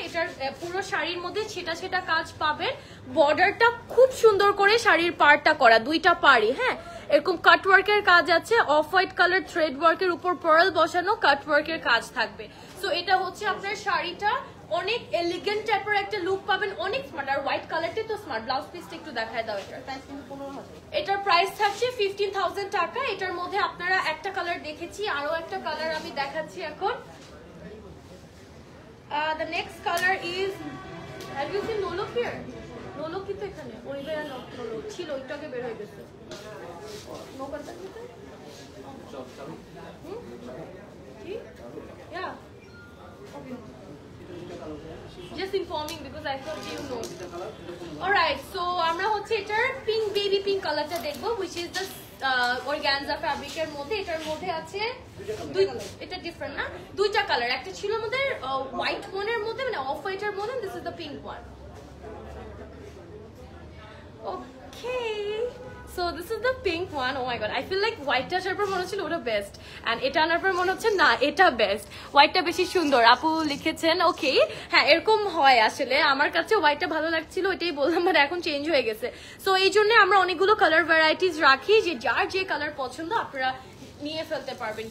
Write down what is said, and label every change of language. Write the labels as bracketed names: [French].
[Bangla] এটার পুরো শাড়ির মধ্যে ছেটা ছেটা কাজ পাবেন, বর্ডারটা খুব সুন্দর করে শাড়ির পাড়টা করা, 2টা পাড়ি, হ্যাঁ এরকম কাটওয়ার্কের কাজ আছে, অফ হোয়াইট কালার থ্রেড ওয়ার্কের উপর পার্ল বসানো কাটওয়ার্কের কাজ থাকবে। তো এটা হচ্ছে আপনার শাড়িটা অনেক এলিগেন্ট টাইপের একটা লুক পাবেন, অনেক স্মার্ট। আর হোয়াইট কালারটা তো স্মার্ট। ব্লাউজ পিসটা একটু দেখায় দাও। এটার প্রাইস কিন্তু 15,000। এটার প্রাইস থাকছে 15,000 টাকা। এটার মধ্যে আপনারা একটা কালার দেখেছি, আরো একটা কালার আমি দেখাচ্ছি এখন। [English] The next color is, have you seen Nolo here? [Bangla] Nolo কি তো এখানে? ওই বেলা Nolo ছিল, ওইটাকে বের হয়ে গেছে। No contact [English] with it? Yeah. Okay. Just informing because I thought you know. Alright, so [Bangla] আমরা হচ্ছে এটার পিঙ্ক বেবি পিঙ্ক কালারটা দেখবো, [English] which is the organza fabric [Bangla] এর মধ্যে। এটার মধ্যে আছে এটা ডিফারেন্ট না, দুইটা কালার। একটা ছিল আমাদের হোয়াইট ওয়ানের মধ্যে, মানে অফ হোয়াইটের মধ্যে, [English] This is the pink one. Okay, so this is the pink one. Oh my god, I feel like white [Bangla] টা আসার পর মনে হচ্ছিল ওটা বেস্ট, and এটা আনার পর মনে হচ্ছে না এটা বেস্ট। হোয়াইটটা বেশি সুন্দর, আপু লিখেছেন। ওকে, হ্যাঁ এরকম হয় আসলে। আমার কাছে হোয়াইটটা ভালো লাগছিল, ওইটাই বললাম, বাট এখন চেঞ্জ হয়ে গেছে। সো এই জন্য আমরা অনেকগুলো কালার ভ্যারাইটিস রাখি, যে যার যে কালার পছন্দ আপনারা নিয়ে ফেলতে পারবেন।